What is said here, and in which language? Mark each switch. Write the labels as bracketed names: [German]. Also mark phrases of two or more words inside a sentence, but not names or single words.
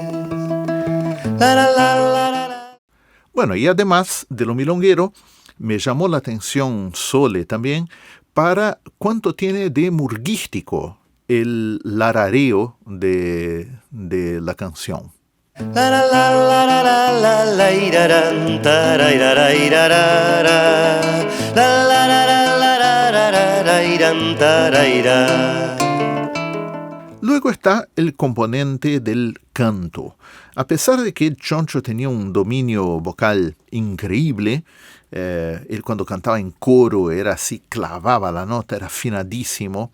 [Spanish] Bueno, y además de lo milonguero, me llamó la atención Sole también para cuánto tiene de murguístico el larareo de la canción. La la la la la la la la iraran, tarairara, irarara. La la la la la la la la iran, taraira. Luego está el componente del canto. A pesar de que el Choncho tenía un dominio vocal increíble, él cuando cantaba en coro era así, clavaba la nota, era afinadísimo.